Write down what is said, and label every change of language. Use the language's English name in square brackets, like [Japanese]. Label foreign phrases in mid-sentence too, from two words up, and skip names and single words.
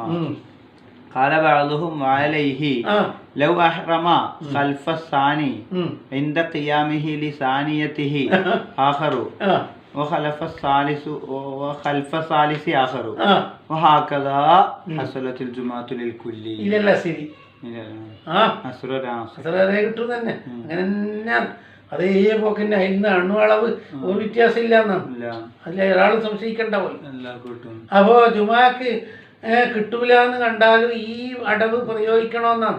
[Arabic] قال بعضهم وعليه لو أحرم خلف الثاني عند قيامه لثانيته آخر وخلف الثالث آخر وهكذا حصلت الجمعة للكل إلى الأسر [Malayalam] കിട്ടും തന്നെ. അങ്ങനെ അതേ പോക്കന്നെ അതിന് അണുവളവ് ഒരു വ്യത്യാസം ഇല്ല എന്നാണ്. അല്ല ഒരാൾ സംശയിക്കണ്ട പോലെ. അപ്പോ ജുമാക്ക് കിട്ടൂല എന്ന് കണ്ടാലും ഈ അടവ് പ്രയോഗിക്കണമെന്നാണ്.